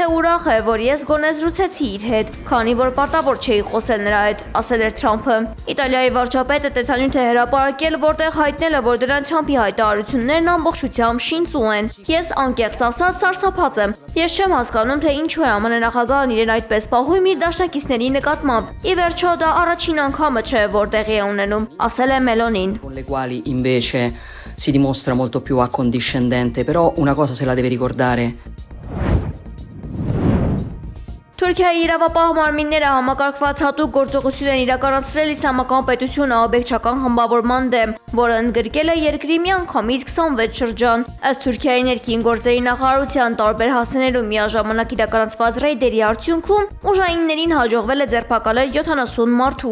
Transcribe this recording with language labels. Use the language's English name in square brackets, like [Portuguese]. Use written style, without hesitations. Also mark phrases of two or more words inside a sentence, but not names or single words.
[Armenian] ուրախ է, որ ես գոնե զրուցեցի իր հետ, քանի որ պարտավոր չէի խոսել նրա հետ, ասել էր Թրամփը։ Իտալիայի վարչապետը տեսանյութ է հրապարակել, որտեղ հայտնել է, որ Դոնալդ Թրամփի հայտարարություններն ամբողջությամբ շինծու են։ Ես անկեղծ ասած սարսափած եմ։ Ես չեմ հասկանում, թե ինչու է ԱՄՆ նախագահն իրեն այդպես պահում իր դաշնակիցների նկատմամբ։ Ի վերջո դա առաջին անգամը չէ, որ տեղի է ունենում, ասել է Մելոնին։ [Italian] Si dimostra molto più accondiscendente, però una cosa se la deve ricordare. [Armenian] Թուրքիայի իրավապահ մարմինները համակարգված հատուկ գործողություն են իրականացրել իսլամական պետությունը աբեկչական խմբավորման դեմ, որը ընդգրկել է երկրի միանգամից 26 շրջան։ Ըստ Թուրքիայի ներքին գործերի նախարարության տարբեր հասցեներում միաժամանակ իրականացված ռեյդերի արդյունքում ուժայիններին հաջողվել է ձերբակալել 70 մարդու,